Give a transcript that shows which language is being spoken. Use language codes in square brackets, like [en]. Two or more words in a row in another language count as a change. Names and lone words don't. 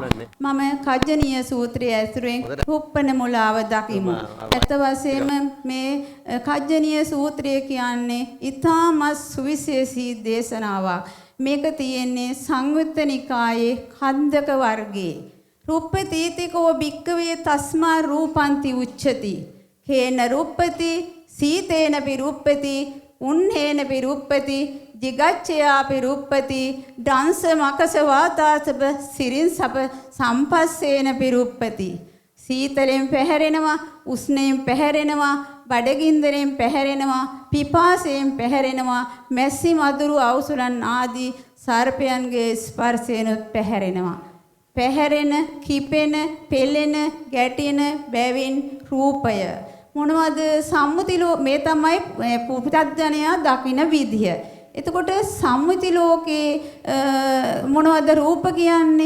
[si] මම කජ්ජනීය සූත්‍රයේ ඇසුරෙන් රුප්පණ මුලාව දකිමු. ඇත්ත වශයෙන්ම මේ කජ්ජනීය සූත්‍රය කියන්නේ ඊටමත් සුවිශේෂී දේශනාවක්. මේක තියෙන්නේ සංයුත්ත නිකායේ කන්දක වර්ගයේ. [pi] රුප්පතීතිකෝ භික්කවේ තස්මා රූපන්ති උච්චති. කේන රුප්පති සීතේන පිරුප්පති උන්නේන පිරුප්පති jigacchaya piruppati dansa makasa vatasapa sirinsapa sampassena piruppati [si] සීතලෙන් පැහැරෙනවා උෂ්ණයෙන් පැහැරෙනවා බඩගින්දරෙන් පැහැරෙනවා පිපාසයෙන් පැහැරෙනවා මැස්සි මදුරු අවසුරන් ආදී සර්පයන්ගේ ස්පර්ශයෙන් පැහැරෙනවා පැහැරෙන කිපෙන පෙළෙන ගැටෙන බැවින් රූපය මොනවද සම්මුතිලෝ මේ තමයි පුතත්ජනයා දකින විදිය. එතකොට සම්මුති ලෝකේ මොනවද රූප කියන්නේ?